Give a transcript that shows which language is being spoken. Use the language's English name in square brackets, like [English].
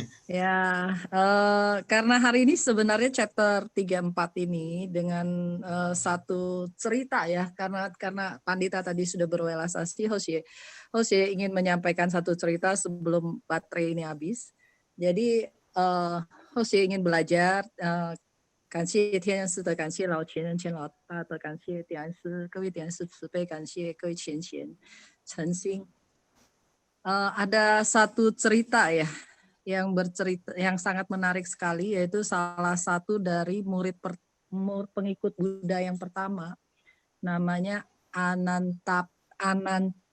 [Indonesian] Ya, karena hari ini sebenarnya chapter 34 ini dengan satu cerita ya, karena Pandita tadi sudah berwelasasi, Hoshie ingin menyampaikan satu cerita sebelum baterai ini habis. Jadi Hoshie ingin belajar, [Chinese] 感谢天师的，感谢老前人、前老大的，感谢点师各位点师慈悲，感谢各位前贤诚心。 [Indonesian] Ada satu cerita ya yang sangat menarik sekali, yaitu salah satu dari pengikut Buddha yang pertama, namanya Anantapani.